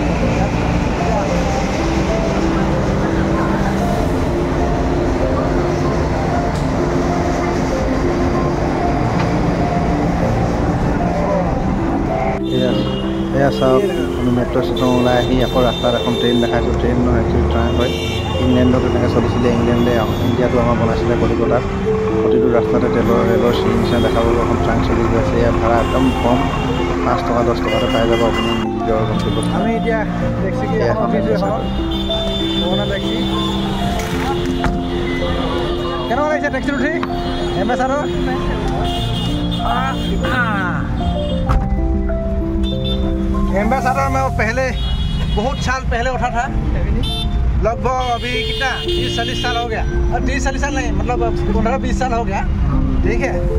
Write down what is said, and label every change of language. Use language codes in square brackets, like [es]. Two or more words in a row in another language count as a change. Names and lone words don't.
[as] এয়া চাওক আমি মেট্ৰ' ষ্টেচন ওলাই আহি আকৌ ৰাস্তাত এখন ট্ৰেইন দেখাইছোঁ ট্ৰেইন নহয় একচুৱেলি ট্ৰাক হয় ইংলেণ্ডত তেনেকৈ চলিছিলে ইংলেণ্ডে ইণ্ডিয়াটো আমাৰ বনাইছিলে কলিকতাত প্ৰতিটো ৰাস্তাতে ৰেলৰ চিৰি নিচিনা দেখাবলৈ এখন ট্ৰাক চলি গৈ আছে ইয়াৰ ভাড়া একদম কম 5 টকা 10 টকাতে পাই যাব আপুনি নিজৰ গন্তব্যত আমি এতিয়া টেক্সি কেনেকুৱা লাগিছে টেক্সিত উঠি এম্বেচাডৰ [hi] एम्बेसडर में पहले बहुत साल पहले उठा था लगभग अभी कितना 30-40 साल हो गया और 30-40 साल नहीं मतलब 15-20 साल हो गया ठीक है